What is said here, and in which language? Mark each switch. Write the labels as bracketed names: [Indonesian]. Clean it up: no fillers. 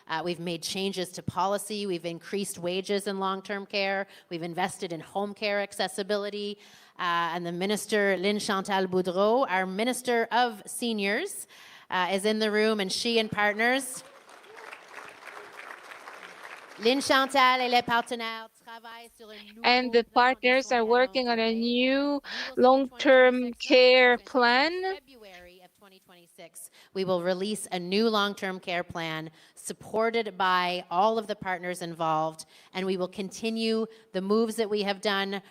[English] We've made changes to policy. We've increased wages in long-term care. We've invested in home care accessibility. And the Minister, Lynn Chantal Boudreau, our Minister of Seniors, is in the room, and she and partners. [French] Lynn Chantal et les partenaires travaillent sur un nouveau [English] and the partners are working on a new long-term care plan. February of 2026, we will release a new long-term care plan supported by all of the partners involved, and we will continue the moves that we have done.